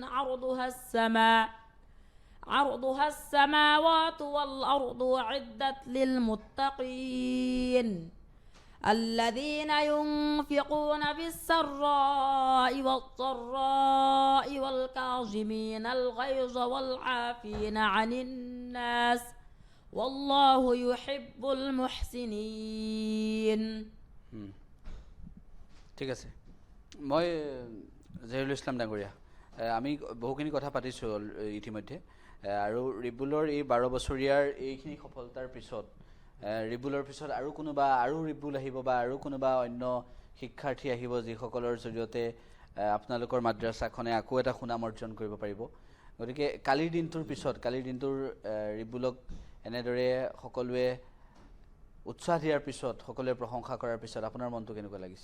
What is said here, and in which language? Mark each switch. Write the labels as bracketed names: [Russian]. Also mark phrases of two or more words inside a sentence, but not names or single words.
[Arabic] عرضها السماوات والأرض أعدت للمتقين الذين ينفقون في السراء والضراء والكاظمين الغيظ والعافين عن الناس والله يحب المحسنين [Assamese] ঠিক আছে মই জহিৰুল ইছলাম ডাঙৰীয়া আমি বহুখিনি কথা পাতিছোঁ ইতিমধ্যে আৰু ৰিবুলৰ এই 12 বছৰীয়াৰ এইখিনি সফলতাৰ পিছত ৰিবুলৰ পিছত আৰু কোনোবা আৰু ৰিবুল আহিব বা আৰু কোনোবা অন্য শিক্ষাৰ্থী আহিব যিসকলৰ জৰিয়তে আপোনালোকৰ মাদ্ৰাছাখনে আকৌ এটা সুনাম অৰ্জন কৰিব পাৰিব গতিকে কালিৰ দিনটোৰ ৰিবুলক এনেদৰে সকলোৱে উৎসাহ দিয়াৰ পিছত সকলোৱে প্ৰশংসা কৰাৰ পিছত আপোনাৰ মনটো কেনেকুৱা লাগিছে